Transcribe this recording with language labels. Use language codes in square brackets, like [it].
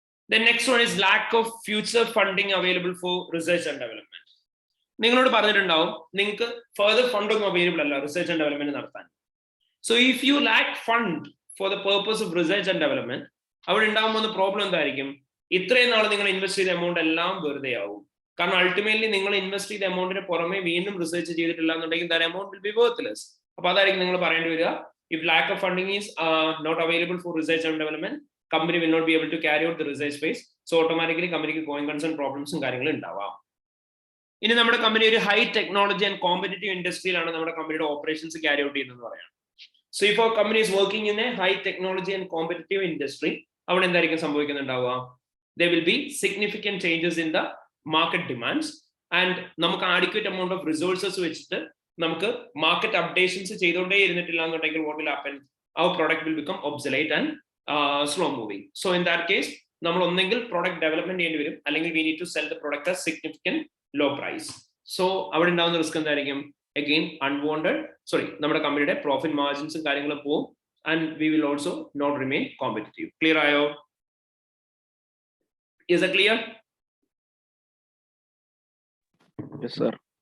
[en] The next one is lack of future funding available for research and development. [ml] നിങ്ങളോട് പറഞ്ഞിട്ടുണ്ടാവും നിങ്ങൾക്ക് further fund ഒന്നും available അല്ല research and development നടത്താൻ. [en] so if you lack fund for the purpose of research and development, [ml] അവിടെ ഉണ്ടാകുന്ന problem എന്തായിരിക്കും, ഇത്രയും നാൾ നിങ്ങൾ ഇൻവെസ്റ്റ് ചെയ്ത എമൗണ്ട് എല്ലാം വെറുതെ ആവും. കാരണം അൾട്ടിമേറ്റ്ലി നിങ്ങൾ ഇൻവെസ്റ്റ് ചെയ്ത എമൗണ്ടിന് പുറമെ വീണ്ടും റിസർച്ച് ചെയ്തിട്ടില്ല എന്നുണ്ടെങ്കിൽ [en] That amount will be worthless. [ml] അപ്പൊ അതായിരിക്കും നിങ്ങൾ പറയേണ്ടി വരിക, [en] if lack of funding is not available for research and development, company will not be able to carry out the research phase. So automatically കമ്പനിക്ക് going concern problems [ml] കാര്യങ്ങളും ഉണ്ടാവാം. ഇനി നമ്മുടെ കമ്പനി ഒരു ഹൈ ടെക്നോളജി ആൻഡ് കോമ്പറ്റീവ് ഇൻഡസ്ട്രിയിലാണ് നമ്മുടെ കമ്പനിയുടെ operations carry out ചെയ്യുന്നത് പറയാം. [en] so if our company is working in a high technology and competitive industry, [ml] അവിടെ എന്തായിരിക്കും സംഭവിക്കുന്നുണ്ടാവുക, [en] there will be significant changes in the market demands, and നമുക്ക് adequate amount of resources [ml] വെച്ചിട്ട് നമുക്ക് market updations ചെയ്തുകൊണ്ടേ ഇരുന്നിട്ടില്ല എന്നുണ്ടെങ്കിൽ [en] what will happen, our product will become obsolete and slow moving. So in that case [ml] നമ്മൾ ഒന്നെങ്കിൽ [en] product development [ml] ചെയ്യേണ്ടി വരും, അല്ലെങ്കിൽ [en] we need to sell the product at significant low price. [ml] So അവിടെ ഉണ്ടാവുന്ന റിസ്ക് എന്തായിരിക്കും, again unwanted നമ്മുടെ കമ്പനിയുടെ പ്രോഫിറ്റ് മാർജിൻസും കാര്യങ്ങളും പോകും, [en] and we will also not remain competitive. [ml] Clear ആയോ? [en] Is that clear? Yes, sir.